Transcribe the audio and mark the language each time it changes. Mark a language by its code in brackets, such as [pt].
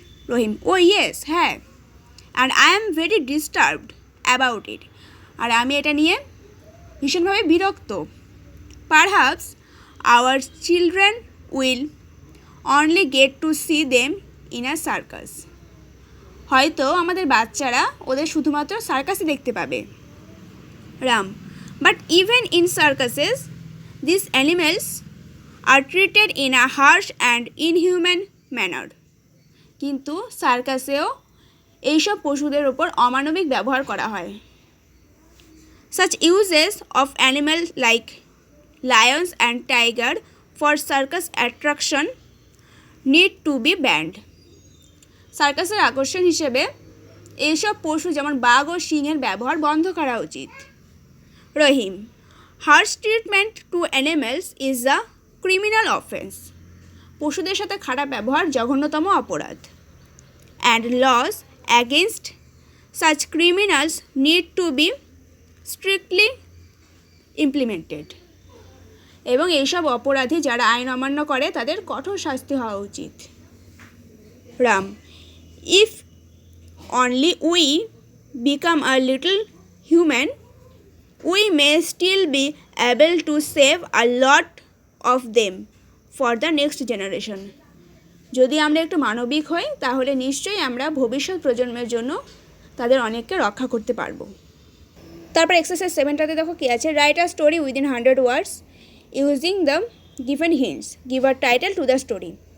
[en] Rahim, oh yes, হ্যাঁ, and I am very disturbed about it, [bn] আর আমি এটা নিয়ে ভীষণভাবে বিরক্ত। [en] Perhaps our children will only get to see them in a circus. [bn] হয়তো আমাদের বাচ্চারা ওদের শুধুমাত্র সার্কাসে দেখতে পাবে। [en] Ram, but even in circuses these animals are treated in a harsh and inhuman manner. [bn] কিন্তু সার্কাসেও এইসব পশুদের ওপর অমানবিক ব্যবহার করা হয়। [en] Such uses of animals like lions and tiger for circus attraction need to be banned. [bn] সার্কাসের আকর্ষণ হিসেবে এইসব পশু যেমন বাঘ ও সিংহের ব্যবহার বন্ধ করা উচিত। [en] Rahim, harsh treatment to animals is a criminal offense. [bn] পশুদের সাথে খারাপ ব্যবহার জঘন্যতম অপরাধ। [en] And laws against such criminals need to be strictly implemented. [bn] এবং এইসব অপরাধী যারা আইন অমান্য করে তাদের কঠোর শাস্তি হওয়া উচিত। [en] Ram, if only we become a little human, we may still be able to save a lot of them for the next generation. [bn] যদি আমরা একটু মানবিক হই তাহলে নিশ্চয়ই আমরা ভবিষ্যৎ প্রজন্মের জন্য তাদের অনেককে রক্ষা করতে পারবো। তারপর এক্সারসাইজ 7টাতে দেখো কি আছে, [en] Write a story within 100 words using the given hints, give a title to the story.